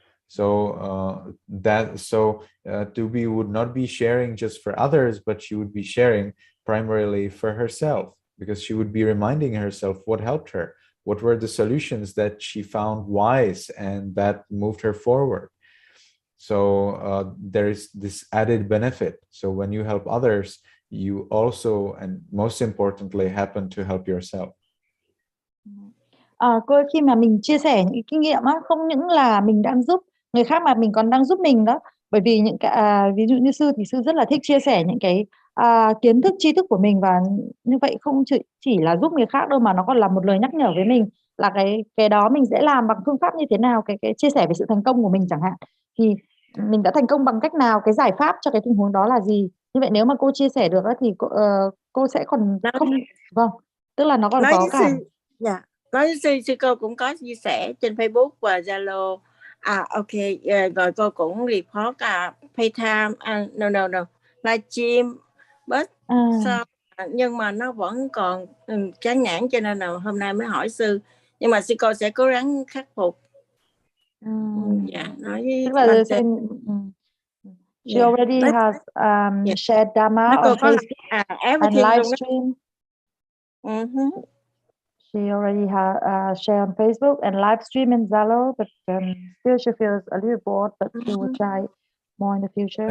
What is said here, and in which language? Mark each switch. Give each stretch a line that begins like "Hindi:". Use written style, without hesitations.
English: So Tubi would not be sharing just for others, but she would be sharing primarily for herself, because she would be reminding herself what helped her, what were the solutions that she found wise and that moved her forward. So there is this added benefit. So when you help others, you also, and most importantly, happen to help yourself.
Vietnamese: Khi mà mình chia sẻ những kinh nghiệm á, không những là mình đang giúp người khác mà mình còn đang giúp mình đó. Bởi vì những cái ví dụ như sư thì sư rất là thích chia sẻ những cái kiến thức, tri thức của mình, và như vậy không chỉ là giúp người khác đâu, mà nó còn là một lời nhắc nhở với mình là cái đó mình sẽ làm bằng phương pháp như thế nào, cái chia sẻ về sự thành công của mình chẳng hạn, thì mình đã thành công bằng cách nào, cái giải pháp cho cái tình huống đó là gì. Như vậy nếu mà cô chia sẻ được thì cô sẽ còn không, vâng, tức là nó còn có cả. Nói sư cô cũng có chia sẻ trên Facebook và Zalo. Ok, rồi cô cũng
English: report playtime, no, livestream, but
Vietnamese: nhưng mà nó vẫn còn chán nản, cho nên là hôm nay mới hỏi sư. Nhưng mà sư cô sẽ cố gắng khắc phục. Nói với
English: She already has shared Dhamma on Facebook and livestream. She already shared on Facebook and live stream in Zalo, but still she feels a little bored, but she will try more in the future.